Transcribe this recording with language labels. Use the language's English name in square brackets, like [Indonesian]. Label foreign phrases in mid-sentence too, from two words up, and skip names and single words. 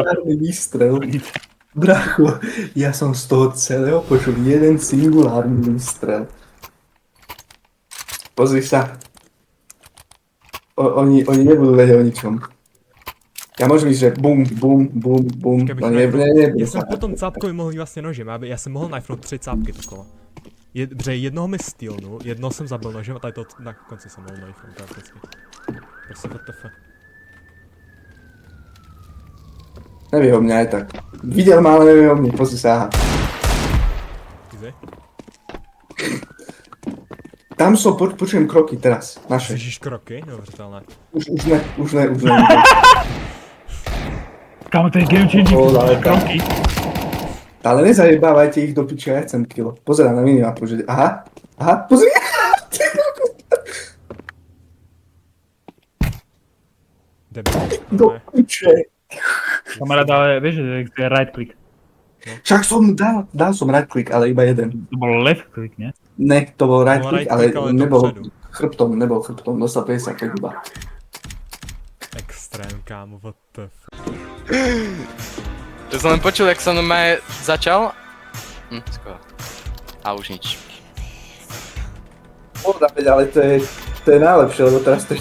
[Slovak] singulárny výstrel. Bracho, ja som z toho celého počul jeden singulárny výstrel. Pozri sa. Oni nebudú vedieť o ničom. Ja môžem ísť, že bum, bum, bum, bum. [Czech] Keby [Slovak] No [Czech] jsem [Slovak] nebude [Czech] já [Slovak] sa. [Czech] jsem po tom cápkovi mohl jít vlastně nožem, já jsem mohl knifenout 3 cápky to kolo. Protože jednoho mi stealnul, jednoho jsem zabil nožem a tady to na konci jsem mohl knifenout teoreticky. Prostě WTF. [Slovak] Nevie o mňa aj tak. Videl ma, ale nevie o mne, pozri sa, aha. Vyze. Tam som, počujem kroky teraz, naše. [Czech] Slyšíš kroky? Neuvěřitelné. Už ne. [Slovak] Kámo, to je [English] game changing, [Slovak] O, ale kroky. Ale nezajebávajte ich do piče, ja chcem kilo. Pozerám na minimapu, že... Aha, pozri! Debil. Do piče! Kamarát, ale vieš, že to je [English] right click. [Slovak] Však som dal som [English] right click, [Slovak] ale iba jeden. To bol [English] left click, [Slovak] nie? Ne, to bol right Bol click, right ale click, ale nebol [Czech] dopředu. [Slovak] nebol chrbtom, dostal 55 iba. Extrém, kámo, WTF. To som len počul, jak som normálne začal. Skoro. A už nič. Pohoda, veď, ale to je najlepšie, lebo teraz to je...